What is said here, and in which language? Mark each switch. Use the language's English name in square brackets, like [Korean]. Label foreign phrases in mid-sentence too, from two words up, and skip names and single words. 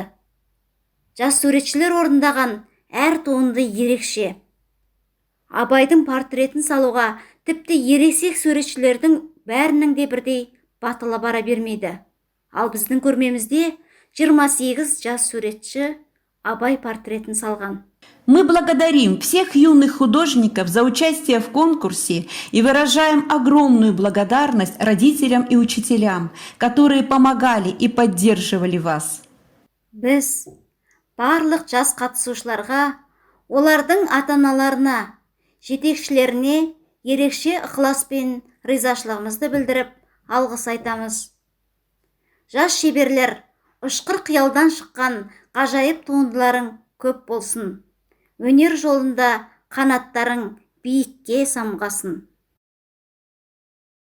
[Kazakh] Жас суретшілер орындаған әр туынды ерекше. Абайдың портретін салуға тіпті ересек суретшілердің бәрінің де бірдей батылы бара бермейді. Ал біздің көрмемізде 28 жас суретші Абай портретін салған. [Russian] Мы благодарим всех юных художников за участие в конкурсе и выражаем огромную благодарность родителям и учителям, которые помогали и поддерживали вас. [Kazakh] Біз барлық жас қатысушыларға, олардың ата-аналарына, жетекшілеріне ерекше ықыласпен ризашылығымызды білдіріп, алғыс айтамыз. Жас шеберлер, ұшқыр қиялдан шыққан ғажайып туындыларың көп болсын. Өнер жолында қанаттарың биікке самғасын.